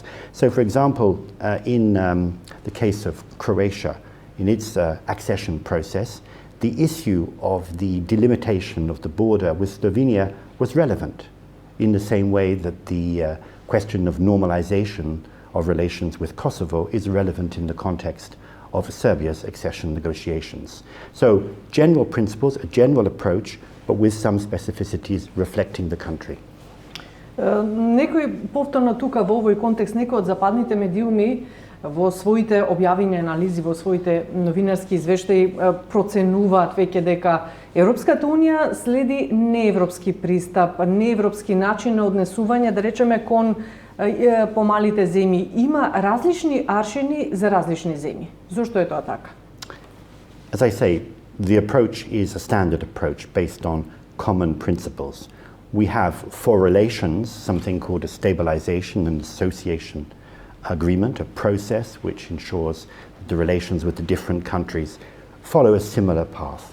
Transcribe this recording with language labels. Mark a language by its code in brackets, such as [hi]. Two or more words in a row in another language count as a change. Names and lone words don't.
[en] So for example, in the case of Croatia, in its accession process, the issue of the delimitation of the border with Slovenia was relevant in the same way that the question of normalization of relations with Kosovo is relevant in the context of Serbia's accession negotiations. So general principles, a general approach, but with some specificities reflecting the country. [mk] Некои повторно тука во овој контекст, некои од западните медиуми во своите објавени анализи, во своите новинарски извештаи проценуваат веќе дека Европската Унија следи неевропски пристап, неевропски начин на однесување, да речеме, кон помалите земји. Има различни аршини за различни земји. Зошто е тоа така? [en] As I say, the approach is a standard approach based on common principles. We have for relations something called a stabilization and association agreement, a process which ensures that the relations with the different countries follow a similar path.